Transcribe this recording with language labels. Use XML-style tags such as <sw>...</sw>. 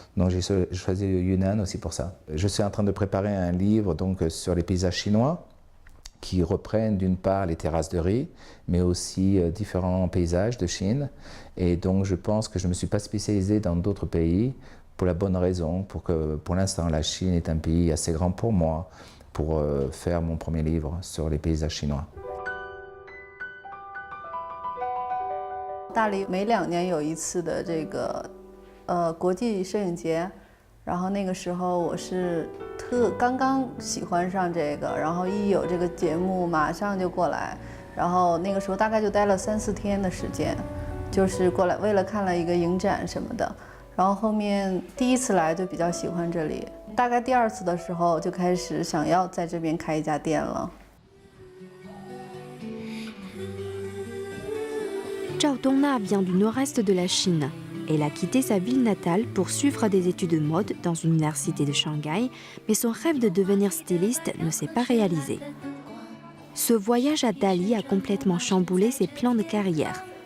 <fr>Donc j'ai choisi le Yunnan aussi pour ça. Je suis en train de préparer un livre donc, sur les paysages chinois qui reprennent d'une part les terrasses de riz, mais aussi différents paysages de Chine. Et donc je pense que je ne me suis pas spécialisé dans d'autres pays pour la bonne raison, pour l'instant la Chine est un pays assez grand pour moi pour faire mon premier livre sur les paysages chinois.</fr> <zh>大理每2年有一次的这个国际摄影节，然后那个时候我是刚刚喜欢上这个，然后一有这个节目马上就过来，然后那个时候大概就待了3、4天的时间，就是过来为了看了一个影展什么的，然后后面第1次来就比较喜欢这里，大概第2次的时候就开始想要在这边开一家店了。</zh> <fr>Zhao Dongna vient du nord-est de la Chine. Elle a quitté sa ville natale pour suivre des études de mode dans une université de Shanghai, mais son rêve de devenir styliste ne s'est pas réalisé. Ce voyage à Dali a complètement chamboulé ses plans de carrière.</fr>